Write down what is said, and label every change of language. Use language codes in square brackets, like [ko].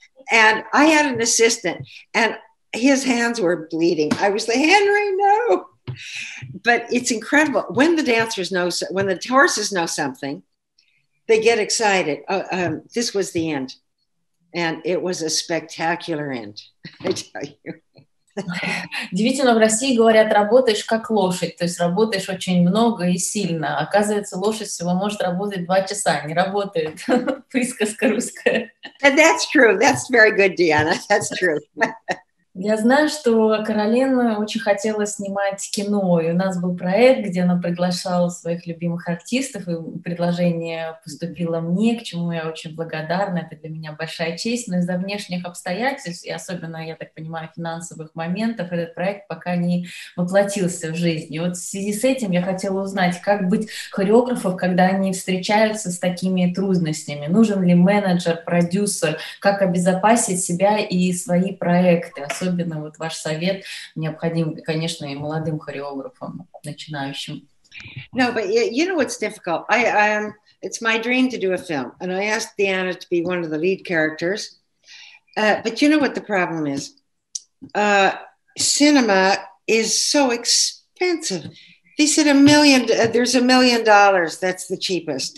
[en] And I had an assistant, and his hands were bleeding. I was like, Henry, no. But it's incredible. When the dancers know, when the horses know something, they get excited. This was the end. And it was a spectacular end, I tell you. [ru] Удивительно, в России говорят, работаешь как лошадь, то есть работаешь очень много и сильно. Оказывается, лошадь всего может работать 2 часа, не работает. Присказка русская. [en] And that's true. That's very good, Diana. That's true. [ru] Я знаю, что Каролин очень хотела снимать кино, и у нас был проект, где она приглашала своих любимых артистов, и предложение поступило мне, к чему я очень благодарна, это для меня большая честь, но из-за внешних обстоятельств, и особенно, я так понимаю, финансовых моментов, этот проект пока не воплотился в жизнь. И вот в связи с этим я хотела узнать, как быть хореографом, когда они встречаются с такими трудностями, нужен ли менеджер, продюсер, как обезопасить себя и свои проекты. Особенно вот ваш совет необходим, конечно, и молодым хореографам, начинающим. [en] No, but you know what's difficult? It's my dream to do a film, and I asked Deanna to be one of the lead characters. But you know what the problem is? Cinema is so expensive. They said there's $1 million. That's the cheapest.